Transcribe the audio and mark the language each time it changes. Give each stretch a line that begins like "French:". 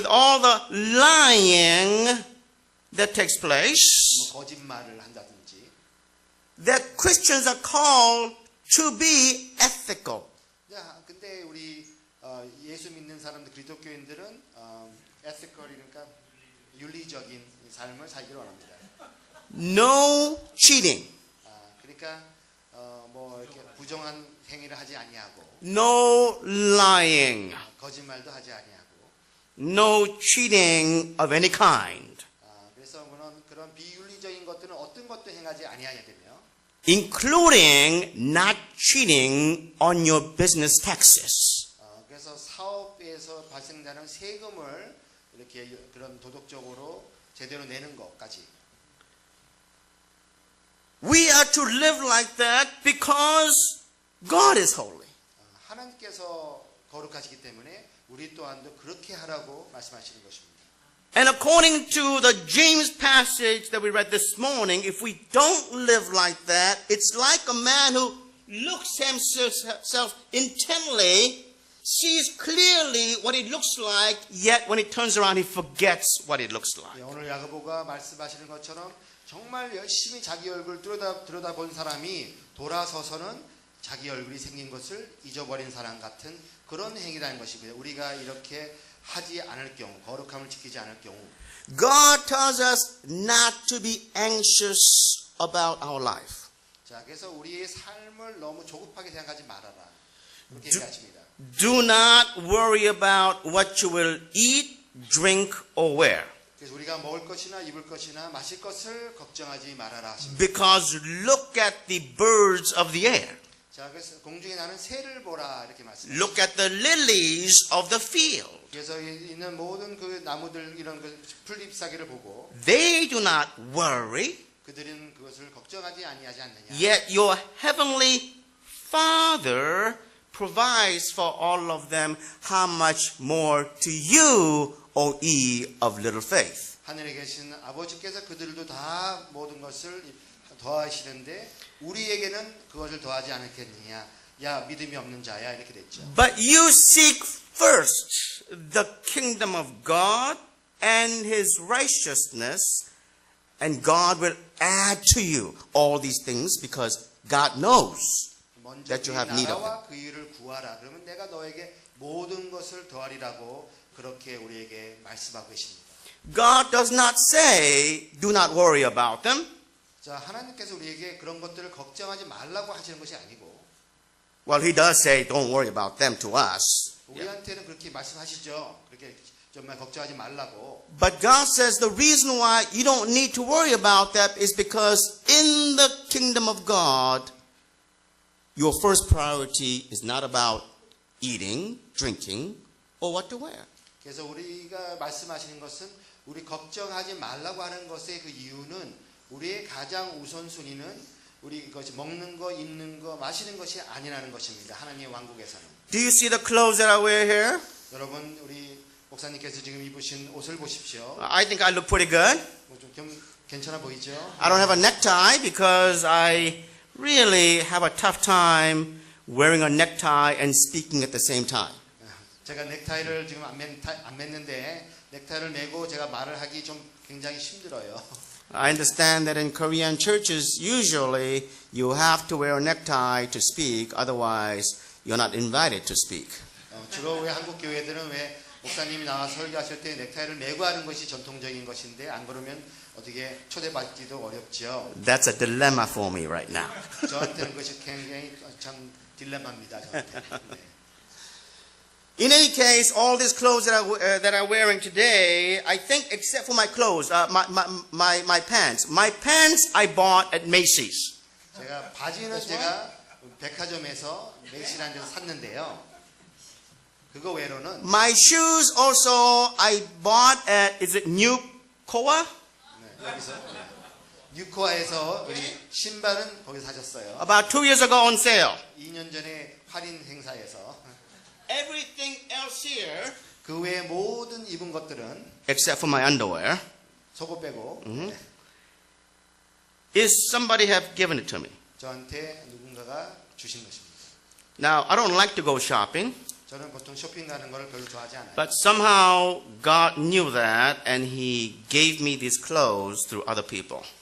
English: with all the lying that takes place,
Korean: 뭐 거짓말을 한다든지
English: that Christians are called to be ethical.
Korean: 자, 근데 우리 예수 믿는 사람들 기독교인들은 에티컬이니까 윤리적인 삶을 살기를 원합니다.
English: No cheating,
Korean: 그러니까 뭐 이렇게 부정한 행위를 하지 아니하고
English: no lying,
Korean: 거짓말도 하지 아니하고
English: no cheating of any kind,
Korean: 그래서 그런 비윤리적인 것들은 어떤 것도 행하지 아니하게 되며
English: including not cheating on your business taxes.
Korean: 그래서 사업에서 발생되는 세금을 이렇게 그런 도덕적으로 제대로 내는 것까지
English: We are to live like that because God is holy.
Korean: 하나님께서 거룩하시기 때문에 우리 또한도 그렇게 하라고 말씀하시는 것입니다.
English: And according to the James passage that we read this morning, if we don't live like that, it's like a man who looks himself intently, sees clearly what it looks like, yet when he turns around, he forgets what it looks like.
Korean: 오늘 야고보가 말씀하시는 것처럼 정말 열심히 자기 얼굴 들여다본 사람이 돌아서서는 자기 얼굴이 생긴 것을 잊어버린 사람 같은 그런 행위라는 것이고요. 우리가 이렇게 하지 않을 경우, 거룩함을 지키지 않을 경우
English: God tells us not to be anxious about our life.
Korean: 자, 그래서 우리의 삶을 너무 조급하게 생각하지 말아라. 그렇게 얘기하십니다.
English: Do not worry about what you will eat, drink, or wear.
Korean: 그래서 우리가 먹을 것이나 입을 것이나 마실 것을 걱정하지 말아라 하십니다.
English: Because look at the birds of the air.
Korean: 자, 그래서 공중에 나는 새를 보라 이렇게 말씀합니다.
English: Look at the lilies of the field.
Korean: 그래서 있는 모든 그 나무들 이런 그 풀잎사귀를 보고
English: They do not worry,
Korean: 그들은 그것을 걱정하지 아니하지 않느냐.
English: yet your heavenly Father provides for all of them. How much more to you, O ye of little faith?
Korean: 하늘에 계신 아버지께서 그들도 다 모든 것을 더하시는데 우리에게는 그것을 더하지 않겠느냐. 야, 믿음이 없는 자야 이렇게 됐죠.
English: But you seek first the kingdom of God and his righteousness, and God will add to you all these things because God knows
Korean: 먼저
English: that 그 you have need of them.
Korean: 나라와 그 일을 구하라. 그러면 내가 너에게 모든 것을 더하리라고 그렇게 우리에게 말씀하고 계십니다.
English: God does not say, do not worry about them.
Korean: 자, 하나님께서 우리에게 그런 것들을 걱정하지 말라고 하시는 것이 아니고
English: Well, he does say, don't worry about them to us.
Korean: 우리한테는 그렇게 말씀하시죠. 그렇게 정말 걱정하지 말라고.
English: But God says the reason why you don't need to worry about that is because in the kingdom of God, your first priority is not about eating, drinking, or what to wear.
Korean: 그래서 우리가 말씀하시는 것은 우리 걱정하지 말라고 하는 것의 그 이유는 우리의 가장 우선순위는 우리 것이 먹는 거, 입는 거, 마시는 것이 아니라는 것입니다. 하나님의 왕국에서는.
English: Do you see the clothes that I wear here?
Korean: 여러분, 우리 목사님께서 지금 입으신 옷을 보십시오.
English: I think I look pretty good.
Korean: 좀 괜찮아 보이죠?
English: I don't have a necktie because I really have a tough time wearing a necktie and speaking at the same time.
Korean: 제가 넥타이를 지금 안 맸는데 넥타이를 매고 제가 말을 하기 좀 굉장히 힘들어요.
English: I understand that in Korean churches, usually you have to wear a necktie to speak, otherwise you're not invited to speak.
Korean: 주로 왜 한국 교회들은 왜 목사님이 나와 설교하실 때 넥타이를 매고 하는 것이 전통적인 것인데 안 그러면 어떻게 초대받기도 어렵죠.
English: That's a dilemma for me right now.
Korean: 저한테는 그것이 굉장히 참 딜레마입니다. 저한테. 네.
English: In any case, all these clothes that I'm wearing today, I think except for my clothes, my pants. My pants I bought at
Korean: 제가 바지는 제가 백화점에서 메이시라는 데서 샀는데요. 그거 외로는
English: My shoes also I bought at, is it New Koa?
Korean: 네, 여기서 뉴코아에서 우리 신발은 거기서 사셨어요.
English: About 2 years ago on sale.
Korean: 2년 전에 할인 행사에서
English: Everything else here,
Korean: 그 외에 모든 입은 것들은
English: except for my underwear,
Korean: 속옷 빼고
English: is somebody have given it to me.
Korean: 저한테 누군가가 주신 것입니다.
English: Now, I don't like to go shopping,
Korean: 저는 보통 쇼핑 가는 걸 별로 좋아하지 않아요.
English: but somehow God knew that and He gave me these clothes through other people.